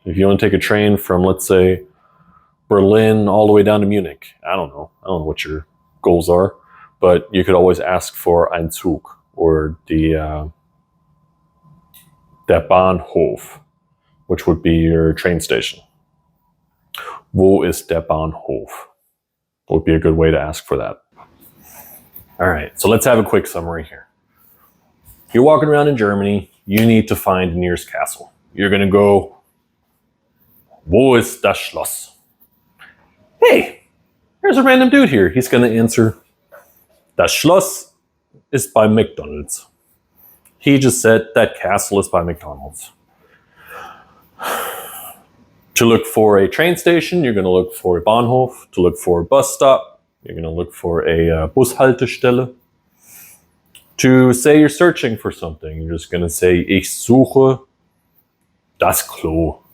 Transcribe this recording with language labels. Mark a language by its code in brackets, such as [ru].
[en] If you want to take a train from, let's say, Berlin all the way down to Munich, I don't know what your goals are, but you could always ask for ein Zug, or der Bahnhof, which would be your train station. [de] Wo ist der Bahnhof? [en] Would be a good way to ask for that. All right, so let's have a quick summary here. You're walking around in Germany, you need to find the nearest castle. You're going to go, [de] wo ist das Schloss? [en] Hey, there's a random dude here. [de] He's going to answer, das Schloss ist bei McDonald's. [en] He just said that castle is by McDonald's. To look for a train station, you're going to look for a Bahnhof. To look for a bus stop, you're going to look for a Bushaltestelle. To say you're searching for something, you're just going to say [de] Ich suche das Klo.